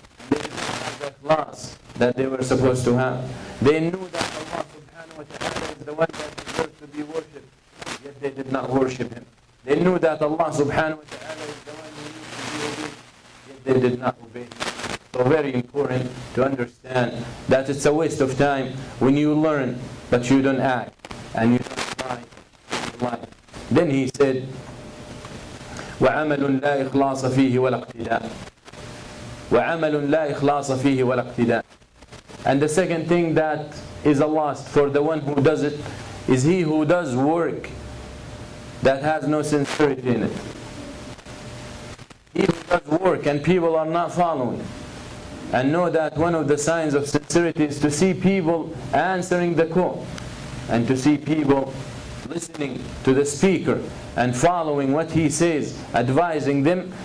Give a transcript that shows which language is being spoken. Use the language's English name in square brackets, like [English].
[English] They did not have the ikhlas that they were supposed to have. They knew that Allah subhanahu wa ta'ala is the one that deserves to be worshipped, yet they did not worship Him. They knew that Allah subhanahu wa ta'ala is the one who needs to be obeyed, yet they did not obey Him. So very important to understand that it's a waste of time when you learn but you don't act and you don't apply your life. [Arabic] Then he said, وَعَمَلٌ لَا إِخْلَاصَ فِيهِ وَلَا اقْتِدَاء. وَعَمَلٌ لَا إِخْلَاصَ فِيهِ وَلَا اقْتِدَاء. [English] And the second thing that is a loss for the one who does it is he who does work that has no sincerity in it. He who does work and people are not following. And know that one of the signs of sincerity is to see people answering the call and to see people listening to the speaker and following what he says, advising them.